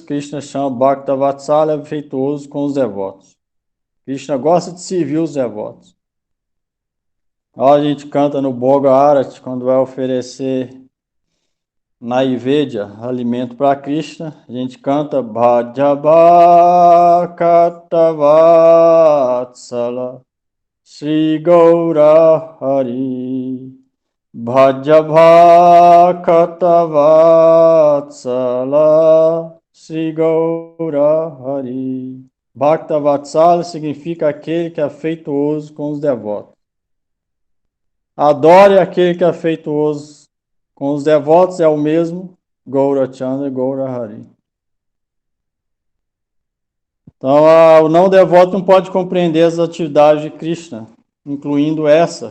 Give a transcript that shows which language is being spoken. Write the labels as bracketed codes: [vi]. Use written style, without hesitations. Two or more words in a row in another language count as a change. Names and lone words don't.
[pt] Krishna chama [sa] Bhakta Vatsalya, [pt] afetuoso com os devotos. Krishna gosta de servir os devotos. Ó, a gente canta no Bhoga Arati, quando vai oferecer Naivedya, alimento para Krishna, a gente canta [sa] Bhajabhakatavatsala Sri Gaura Hari. Bhajabhakatavatsala Sri Gaura Hari. [pt] Bhaktavatsala significa aquele que é afetuoso com os devotos. Adore aquele que é afetuoso com os devotos, é o mesmo Gaurachandra Gaurahari. Então, o não devoto não pode compreender as atividades de Krishna, incluindo essa.